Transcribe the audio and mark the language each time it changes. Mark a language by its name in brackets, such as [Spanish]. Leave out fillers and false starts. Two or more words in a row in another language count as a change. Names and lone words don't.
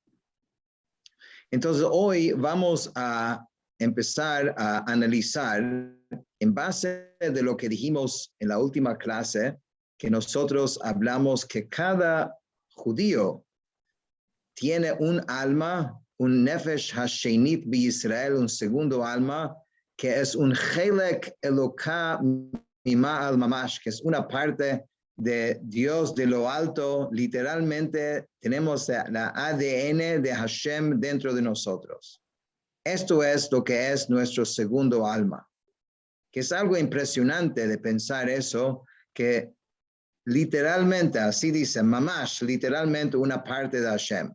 [Spanish] Entonces, hoy vamos a empezar a analizar en base de lo que dijimos en la última clase, que nosotros hablamos que cada judío tiene un alma, un [Hebrew] נפש השנית בישראל, [Spanish] un segundo alma, que es un [Hebrew] חלק אלוה ממעל ממש, [Spanish] que es una parte de Dios de lo alto. Literalmente tenemos la ADN de Hashem dentro de nosotros. Esto es lo que es nuestro segundo alma, que es algo impresionante de pensar eso, que literalmente, así dice, mamash, literalmente una parte de Hashem.